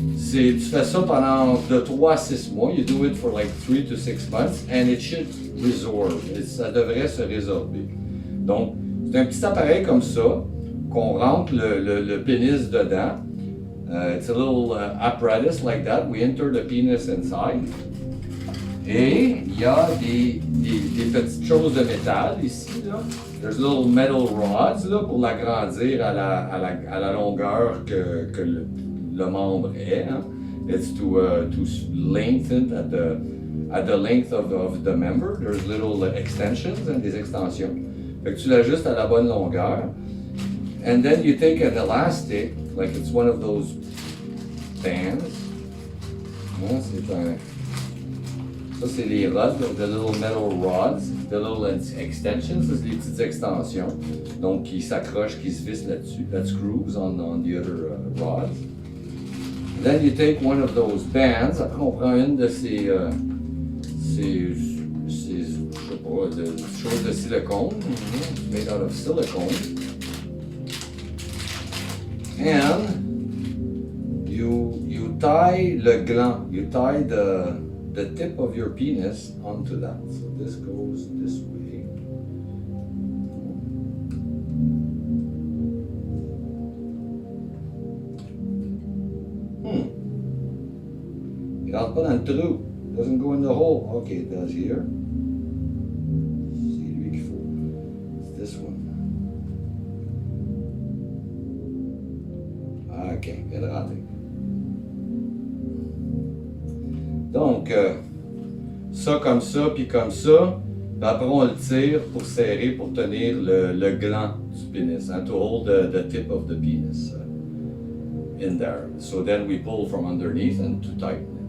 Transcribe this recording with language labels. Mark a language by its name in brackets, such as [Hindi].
[French] Tu fais ça pendant de 3 à 6 mois. [English] You do it for like 3 to 6 months and it should resorb. [French] Ça devrait se résorber. Donc, c'est un petit appareil comme ça qu'on rentre le pénis dedans. [English] It's a little apparatus like that. We enter the penis inside. [French] Et il y a des petites choses de métal ici. Là. [English] There's little metal rods [French] là, pour l'agrandir à la longueur que le membre est. Hein. [English] It's to lengthen at the length of the member. There's little extensions and [French] des extensions. Fait que tu l'ajustes à la bonne longueur. [English] And then you take an elastic, like it's one of those bands. [French] Hein, ça, c'est les rods, [English] the little metal rods, the little extensions, [French] ça, c'est les petites extensions. Donc, qui s'accrochent, qui se vissent là-dessus. [English] That screws on the other rods. And then you take one of those bands. [French] Après, on prend une de ces je sais pas, de choses de silicone, [English] made out of silicone. And you tie [French] le gland, [English] you tie the tip of your penis onto that. So this goes this way. [French] Il rentre pas dans le trou. [English] Doesn't go in the hole. Okay, it does here. [French] C'est lui qu'il faut. [English] It's this one. [French] Ok, il vient de rentrer. Donc, ça comme ça, puis comme ça. Puis après, on le tire pour serrer, pour tenir le gland du pénis. [English] Hein, to hold the tip of the penis in there. So then we pull from underneath and to tighten it.